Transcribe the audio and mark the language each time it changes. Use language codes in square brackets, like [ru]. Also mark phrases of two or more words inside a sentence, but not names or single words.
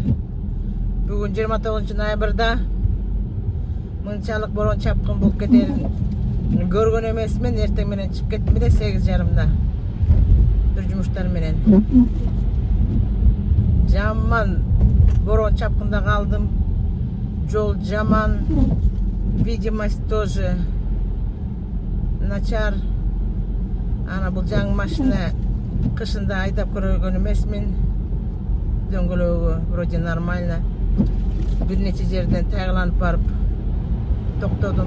[ky] Бүгүн 29 ноябрда мынчалык бороон чапкын булуп кетерин көргөн эмесмен, эртең менен чыгып кеттим де 8:30да. Бир жумуштар менен. Жаман бороон чапкында калдым. Жол жаман, [ru] видимость тоже [ky] начар. Ана бул жаңы машина кышында айдап көргөн эмесмин. Дөңгөлөгү [ru] вроде нормально. [ky] Бир нече жерден тайгаланып барып токтодум.